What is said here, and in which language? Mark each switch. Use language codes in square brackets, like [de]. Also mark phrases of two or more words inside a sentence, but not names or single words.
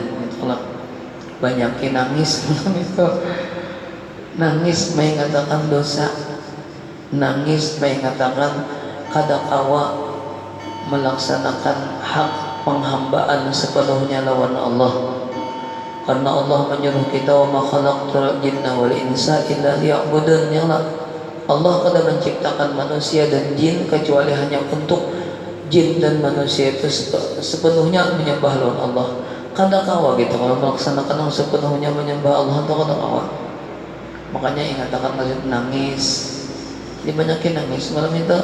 [bjn] Itulah banyakin nangis malam itu. Nangis mengatakan dosa, nangis mengatakan kadakawa melaksanakan hak penghambaan sepenuhnya lawan Allah. Karena Allah menyuruh kita, [ar] وما خلقت الجن والإنس إلا ليعبدون. [bjn] Allah kada menciptakan manusia dan jin kecuali hanya untuk jin dan manusia itu sepenuhnya menyembah lawan Allah. Kada kawa gitu kalau melaksanakan yang sepenuhnya menyembah Allah itu kada kawa. Makanya ingatakan masjid nangis. Jadi banyakin nangis malam itu.